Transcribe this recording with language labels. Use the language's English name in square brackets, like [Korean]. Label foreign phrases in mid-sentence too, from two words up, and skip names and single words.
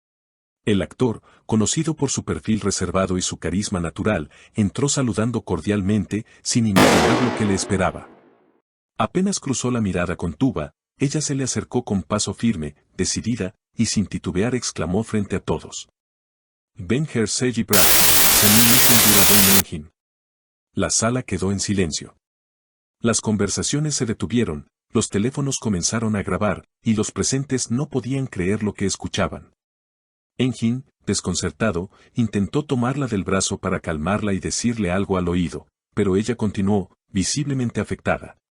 [Spanish] El actor, conocido por su perfil reservado y su carisma natural, entró saludando cordialmente, sin imaginar lo que le esperaba. Apenas cruzó la mirada con Tuba, ella se le acercó con paso firme, decidida, y sin titubear exclamó frente a todos: [Turkish] "Ben her seji bırak, senin için buradayım Engin". [Spanish] La sala quedó en silencio. Las conversaciones se detuvieron, los teléfonos comenzaron a grabar, y los presentes no podían creer lo que escuchaban. Engin, desconcertado, intentó tomarla del brazo para calmarla y decirle algo al oído, pero ella continuó, visiblemente afectada.